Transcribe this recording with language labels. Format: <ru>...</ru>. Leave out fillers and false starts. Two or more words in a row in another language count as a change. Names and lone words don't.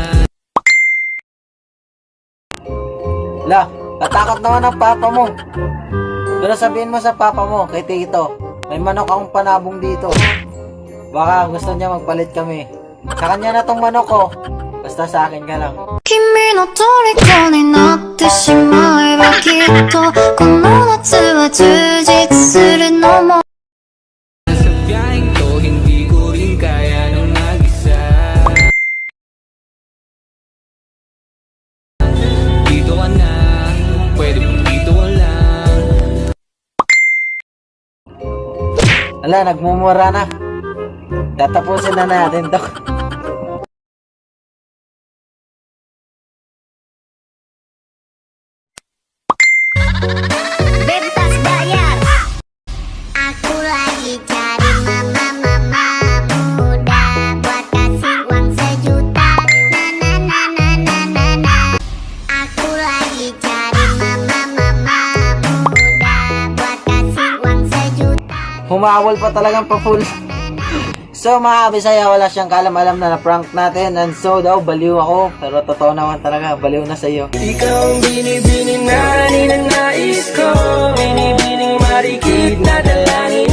<tl>La, tatakot naman ang papa mo. Pero sabihin mo sa papa mo, kay Tito, may manok akong panabong dito. Baka gusto niya magpalit kami. Sa kanya na tong manok ko. Basta sa akin ka lang.</tl> <ja>君の虜になってしまえばきっとこの夏は充実するのも</ja> <tl>Sa biyaheng to, hindi ko rin kaya nung mag-isa. Dito ka na, pwede bang dito ka lang? Ala, nagmumura na. Tatapusin na natin to.</tl> <id>Bebas bayar. Aku lagi cari mama muda buat kasih uang sejuta. Na na na na na na na. Aku lagi cari mama muda buat kasih uang sejuta.</id> <tl>Humawol pa talagang pa-full. So mga Bisaya, wala siyang kalam-alam na na-prank natin.</tl> <en>And so</en> <tl>daw, baliw ako. Pero totoo naman talaga, baliw na sa'yo. Ikaw ang binibining na ninanais ko, binibining marikit na dalangin.</tl>